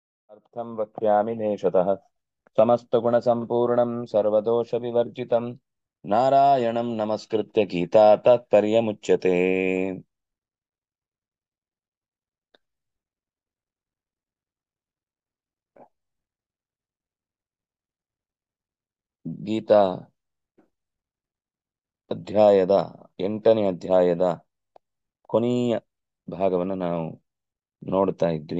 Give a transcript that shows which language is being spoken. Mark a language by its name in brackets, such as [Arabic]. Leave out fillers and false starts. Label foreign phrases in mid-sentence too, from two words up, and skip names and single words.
[Sanskrit] अर्थं वक्ष्यामि नेशतः समस्तगुणसम्पूर्णं सर्वदोषविवर्जितं नारायणं नमस्कृत्य गीता तात्पर्यमुच्यते। [Kannada] ಗೀತಾ ಅಧ್ಯಾಯದ 8ನೇ ಅಧ್ಯಾಯದ ಕೊನೆಯ ಭಾಗವನ್ನು ನಾವು ನೋಡ್ತಾ ಇದ್ವಿ.